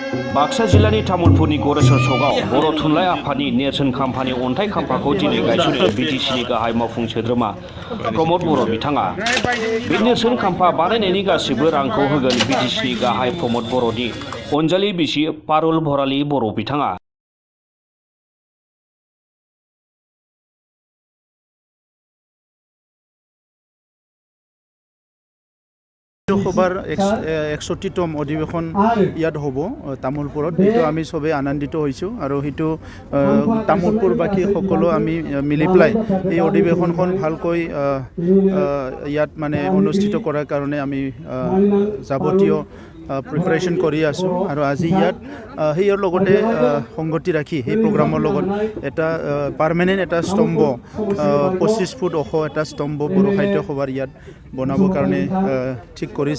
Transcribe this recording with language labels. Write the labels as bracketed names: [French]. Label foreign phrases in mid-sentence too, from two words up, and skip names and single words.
[Bodo] बाक्सा जिल्लानि तामुलपुरनि गरेस्वर सकआव बर' थुनलाइ आफादनि नेरसोन खाम्फानि अन्थाइ खाम्फाखौ दिनै गायसनो बिटिसिनि गाहाय मावफुं सोद्रोमा प्रमद बर' बिथाङा। बे नेरसोन खाम्फा बानायनायनि गासिबो रांखौ होगोन बिटिसिनि गाहाय प्रमद बर'नि अनजालि बिसि पारुल भराली बर' बिथाङा। [Assamese] সভাৰ 61তম অধিৱেশন ইয়াত হ'ব তামোলপুৰত। এইটো আমি সবেই আনন্দিত হৈছোঁ আৰু সেইটো তামোলপুৰবাসী সকলো আমি মিলি পেলাই এই অধিৱেশনখন ভালকৈ ইয়াত মানে অনুষ্ঠিত কৰাৰ কাৰণে আমি যাৱতীয় প্ৰিপাৰেশ্যন কৰি আছোঁ আৰু আজি ইয়াত সেইৰ লগতে সংগতি ৰাখি সেই প্ৰগ্ৰামৰ লগত এটা পাৰ্মানেণ্ট এটা স্তম্ভ 25 ফুট ওখ এটা স্তম্ভ বড়ো সাহিত্য সভাৰ ইয়াত বনাবৰ কাৰণে ঠিক কৰিছে।